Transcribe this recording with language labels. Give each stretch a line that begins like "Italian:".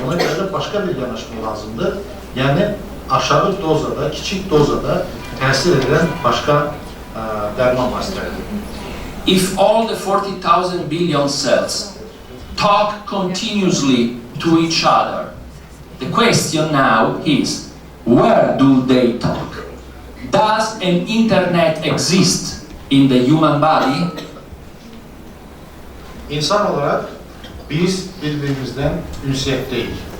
Azerbaijani: Ona görə də başqa bir yanaşma lazımdır. Yəni, aşağı dozada, kiçik dozada təsir edən başqa dərman vasitələri.
English: If all the 40,000 billion cells talk continuously to each other, the question now is, where do they talk? Does an internet exist in the human body,
Azerbaijani: İnsan olarak biz birbirimizden ünsiyyətdəyik.